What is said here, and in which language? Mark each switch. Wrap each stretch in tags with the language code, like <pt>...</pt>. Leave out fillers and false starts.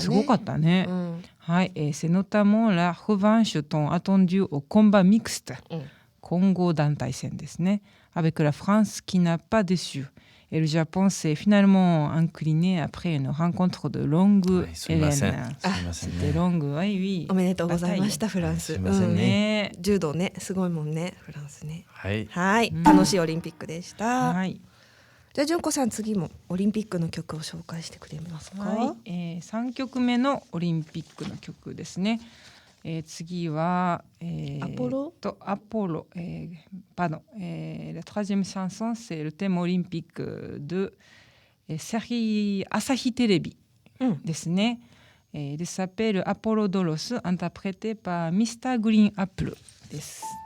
<ja>すごかったね。はい。</ja> <fr>Et c'est notamment la revanche tant attendue au combat mixte.</fr> <ja>混合団体戦ですね。</ja> <fr>Avec la France qui n'a pas déçu. Et le Japon s'est finalement incliné après une rencontre de longue haleine. C'était longue, oui, oui.</fr> <ja>おめでとうございました、フランス。すいませんね。柔道ね、すごいもんね、フランスね。はい。はい、楽しいオリンピックでした。はい。じゃあ純子さん、次もオリンピックの曲を紹介してくれますか。はい。3曲目のオリンピックの曲ですね。次は、アポロ</ja> <fr>アポロ、pardon, la troisième chanson, c'est le thème olympique de série Asahi Terebi</fr> <ja>ですね。</ja> <fr>Il s'appelle Apollo Dolos, interprété par Mr.</fr> <ja>Green Apple です。</ja>